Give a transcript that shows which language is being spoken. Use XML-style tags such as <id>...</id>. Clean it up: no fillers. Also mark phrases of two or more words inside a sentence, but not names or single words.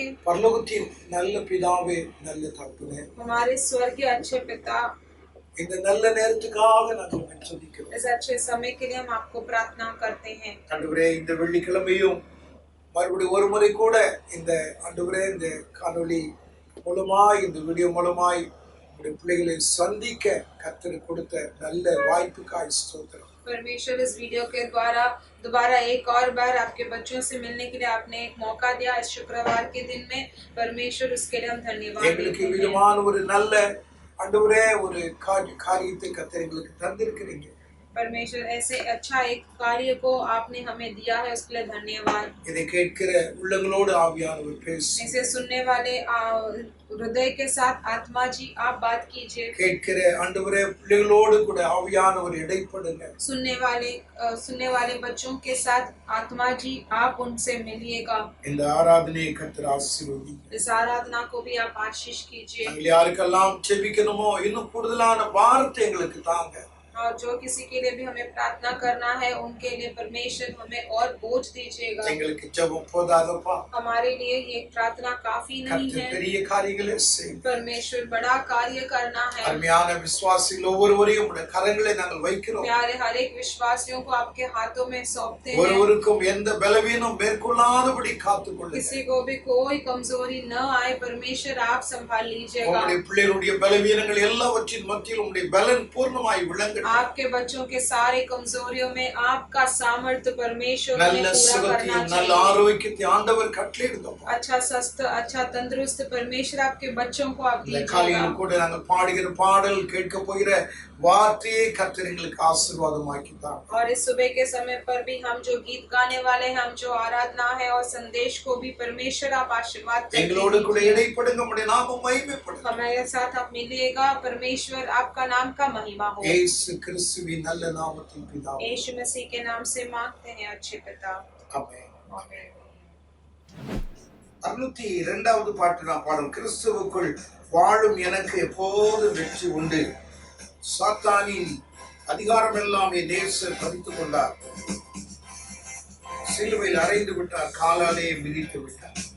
<ta>பரலோகத்தின் நல்ல பிதாவே, நல்ல தகப்பனே,</ta> <hi>हमारे स्वर्गीय अच्छे पिता,</hi> <ta>இந்த நல்ல நேரத்துக்காக நாங்கள் உம்மை துதிக்கிறோம்.</ta> <hi>इस अच्छे समय के लिए हम आपको प्रार्थना करते हैं।</hi> <ta>ஆண்டவரே, இந்த வெள்ளிக்கிழமையும் மறுபடியும் ஒரு முறை கூட இந்த ஆண்டவரே இந்த காணொளி மூலமாய், இந்த வீடியோ மூலமாய் உங்களுடைய பிள்ளைகளை சந்திக்க கர்த்தர் கொடுத்த நல்ல வாய்ப்புக்காய் ஸ்தோத்திரம்.</ta> <hi>परमेश्वर इस वीडियो के द्वारा दोबारा एक और बार आपके बच्चों से मिलने के लिए आपने एक मौका दिया इस शुक्रवार के दिन में। परमेश्वर उसके लिए हम धन्यवाद</hi> <ta>எங்களுக்கு</ta> <hi>देते हैं।</hi> <ta>விதமான ஒரு நல்ல ஆண்டவரே ஒரு காரியத்தை கர்த்தர் எங்களுக்கு தந்திருக்கிறீங்க.</ta> <hi>परमेश्वर ऐसे अच्छा एक कार्य को आपने हमें दिया है, उसके लिए धन्यवाद।</hi> <ta>இதை கேட்கிற உள்ளங்களோடு ஆவியானவர் பேசு.</ta> <hi>इसे सुनने वाले हृदय के साथ आत्मा जी आप बात कीजिए।</hi> <ta>கேட்கிற ஆண்டவரே பிள்ளைகளோடு கூட ஆவியானவர் இடைப்படுங்க.</ta> <hi>सुनने वाले बच्चों के साथ आत्मा जी आप उनसे मिलिएगा।</hi> <ta>இந்த ஆராதனையை கர்த்தர் ஆசீர்வதிங்க.</ta> <hi>इस आराधना को भी आप आशीष कीजिए।</hi> <ta>நாங்கள் யாருக்கெல்லாம் ஜெபிக்கணுமோ இன்னும் கூடுதலான வார்த்தை எங்களுக்கு தாங்க.</ta> <hi>और जो किसी के लिए भी हमें प्रार्थना करना है उनके लिए परमेश्वर हमें और बोझ दीजिएगा।</hi> <ta>எங்களுக்கு ஜெபம் போதாதப்பா.</ta> <hi>हमारे लिए ये प्रार्थना काफी नहीं</hi> <ta>கர்த்தர்</ta> <hi>है।</hi> <ta>பெரிய காரியங்களை செய்யுங்க.</ta> <hi>परमेश्वर बड़ा कार्य करना है।</hi> <ta>அருமையான விசுவாசிகள் ஒவ்வொருவரையும் உம்முடைய கரங்களை நாங்கள் வைக்கிறோம்.</ta> <hi>प्यारे हर एक विश्वासियों को आपके हाथों में सौंपते हैं।</hi> <ta>ஒருவருக்கும் எந்த பலவீனம் மேற்கொள்ளாதபடி காத்துக்கொள்ளுங்க.</ta> <hi>किसी को भी कोई कमजोरी न आए, परमेश्वर आप संभाल लीजिएगा।</hi> <ta>உம்முடைய பிள்ளைகளுடைய பலவீனங்கள் எல்லாவற்றின் மத்தியில் உம்முடைய பலன் பூர்ணமாய் விளங்கட்டும்.</ta> <hi>आपके बच्चों के सारे कमजोरियों में आपका सामर्थ्य परमेश्वर ने</hi> <ta>நல்ல</ta> <hi>पूरा करना</hi> <ta>சுகத்தையும் நல்ல</ta> <hi>चाहिए।</hi> <ta>ஆரோக்கியத்தை ஆண்டவர் கட்டளையிடுங்கப்பா.</ta> <hi>अच्छा स्वस्थ, अच्छा तंदुरुस्त परमेश्वर आपके बच्चों को आप</hi> <ta>இந்த</ta> <hi>दीजिएगा।</hi> <ta>காலையில் கூட நாங்கள் பாடுகிற பாடல், கேட்க போகிற வார்த்தையை கர்த்தர் எங்களுக்கு ஆசீர்வாதமாக்கி தாங்க.</ta> <hi>और इस सुबह के समय पर भी हम जो गीत गाने वाले हैं, हम जो आराधना है और संदेश को भी परमेश्वर आप आशीर्वाद</hi> <ta>எங்களோடு கூட</ta> <hi>दीजिए।</hi> <ta>இடைப்படுங்க, உம்முடைய நாமம் மகிமைப்படுங்க.</ta> <hi>हमारे साथ आप मिलिएगा, परमेश्वर आपका नाम का महिमा हो।</hi> <ta>இயேசு கிறிஸ்துவின் நல்ல நாமத்தில் பிதாவே.</ta> <hi>यीशु मसीह के नाम से मांगते हैं अच्छे पिता।</hi> <ta>ஆமென்.</ta> <hi>आमीन।</hi> <ta>102வது பாட்டு நான் பாடும். கிறிஸ்துவுக்குள் வாழும் எனக்கு எப்போதும் வெற்றி உண்டு. சாத்தானின் அதிகாரம் எல்லாம் என் நேசர் பறித்துக் கொண்டார். சிலுவையில் அறைந்து விட்டார், காலாலே மிதித்து விட்டார்.</ta>